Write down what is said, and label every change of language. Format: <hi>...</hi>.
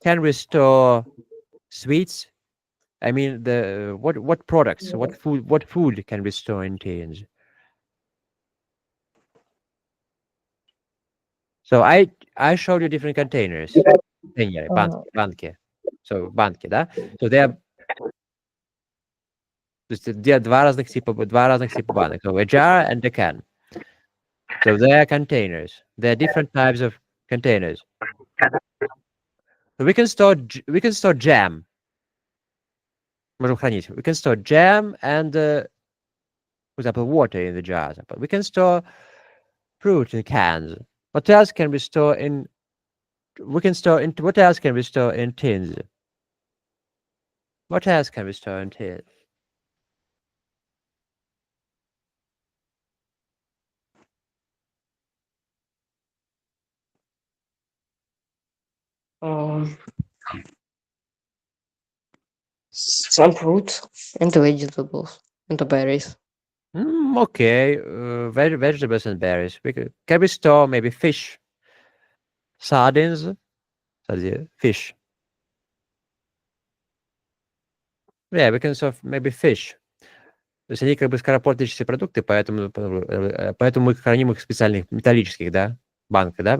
<en>Can we store sweets? I mean, the what products? What food can we store in tins? So I showed you different containers. Container, uh,</en> <ru>банки. So банки, да?</ru> <en>So they are</en> <ru>то есть где два разных типа банок.</ru> <en>So a jar and a can. So they are containers. There are different types of containers. So we can store jam.</en> <ru>Можем хранить.</ru> <en>We can store jam and, for example, water in the jars. But we can store fruit in cans. What else can we store in? We can store in. What else can we store in tins? What else can we store in tins? um, some fruit and vegetables and berries. Okay, vegetables and berries. Can we store maybe fish, sardines, fish? Yeah, we can store maybe fish.</en> <ru>То есть они как бы скоропортящиеся продукты, поэтому мы храним их в специальных металлических, да, банках, да.</ru>